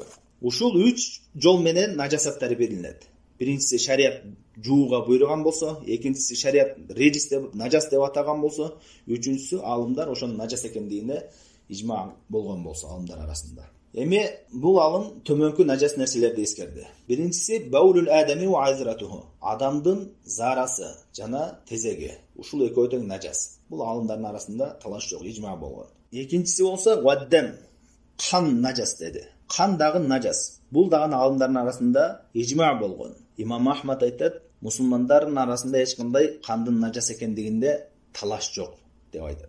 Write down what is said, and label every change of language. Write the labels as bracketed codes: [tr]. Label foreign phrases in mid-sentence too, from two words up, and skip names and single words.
[ky] Ушул 3 жол менен нажасаттар берилет. Биринчиси шариат жууга буйруган болсо, экинчиси шариат риджис деп, нажас деп атаган болсо, үчүнчүсү алымдар ошонун нажас экендигине ижма болгон болсо алымдар арасында. Эми бул алым төмөнкү нажас нерселерди эскерди. [ar] Биринчиси بول الآدمي وعذرته. [ky] Адамдын зарасы жана тезеги. Ушул экөө тең нажас. Бул алымдардын арасында талаш жок, ижма болгон. Экинчиси болсо ваддам. Кан нажас деди. Кан дагы нажас. Бул дагы алымдардын арасында ижма болгон. Имам Ахмад айтат, мусулмандардын арасында эч кандай кандын нажас экендигинде талаш жок деп айтат.